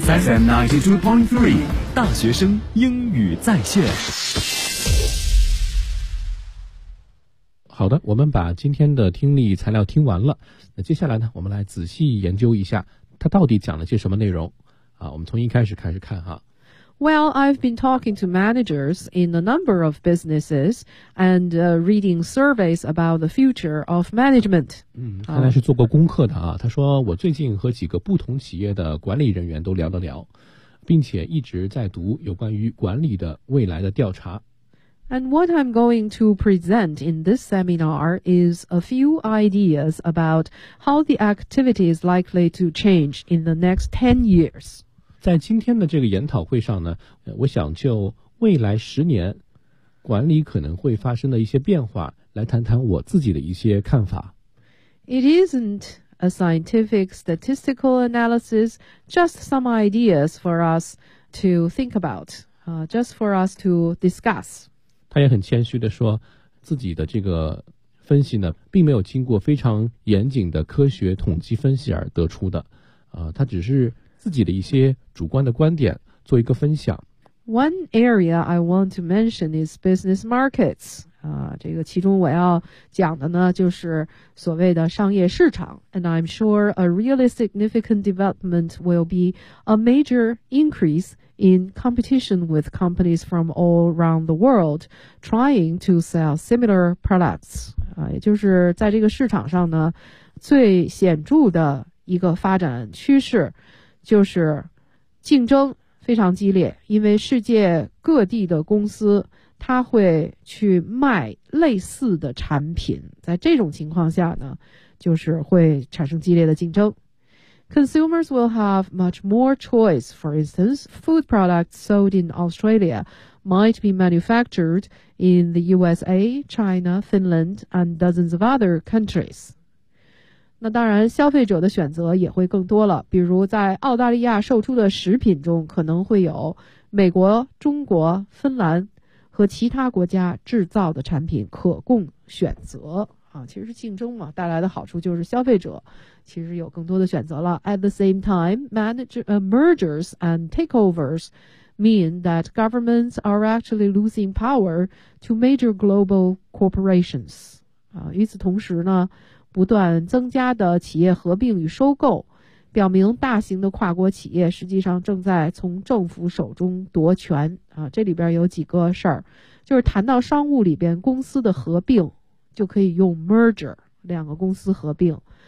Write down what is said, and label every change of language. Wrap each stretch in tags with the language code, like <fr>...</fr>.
<en>FM 92.3</en> <zh>大学生英语在线。好的，我们把今天的听力材料听完了，那接下来呢，我们来仔细研究一下它到底讲了些什么内容啊。我们从一开始开始看哈。</zh> <en>Well, I've been talking to managers in a number of businesses and reading surveys about the future of management.</en> <zh>嗯，看来是做过功课的啊。他说我最近和几个不同企业的管理人员都聊了聊，并且一直在读有关于管理的未来的调查。</zh> <en>And what I'm going to present in this seminar is a few ideas about how the activity is likely to change in the next 10 years.</en> <zh>在今天的这个研讨会上呢，我想就未来十年管理可能会发生的一些变化来谈谈我自己的一些看法。</zh> <en>It isn't a scientific statistical analysis, just some ideas for us to think about, just for us to discuss.</en> <zh>他也很谦虚地说自己的这个分析呢并没有经过非常严谨的科学统计分析而得出的，他只是自己的一些主观的观点做一个分享。</zh> <en>One area I want to mention is business markets.</en> <zh>这个其中我要讲的呢就是所谓的商业市场。</zh> <en>And I'm sure a really significant development will be a major increase in competition with companies from all around the world trying to sell similar products.</en> <zh>也就是在这个市场上呢最显著的一个发展趋势就是竞争非常激烈，因为世界各地的公司他会去卖类似的产品，在这种情况下呢，就是会产生激烈的竞争。</zh> <en>Consumers will have much more choice. For instance, food products sold in Australia might be manufactured in the USA, China, Finland, and dozens of other countries.</en> <zh>那当然，消费者的选择也会更多了，比如在澳大利亚售出的食品中可能会有美国、中国、芬兰和其他国家制造的产品可供选择。其实竞争嘛，带来的好处就是消费者其实有更多的选择了。</zh> <en>At the same time, mergers and takeovers mean that governments are actually losing power to major global corporations.</en> <zh>与此同时呢，不断增加的企业合并与收购表明大型的跨国企业实际上正在从政府手中夺权。这里边有几个事儿，就是谈到商务里边公司的合并就可以用 merger， 两个公司合并。</zh>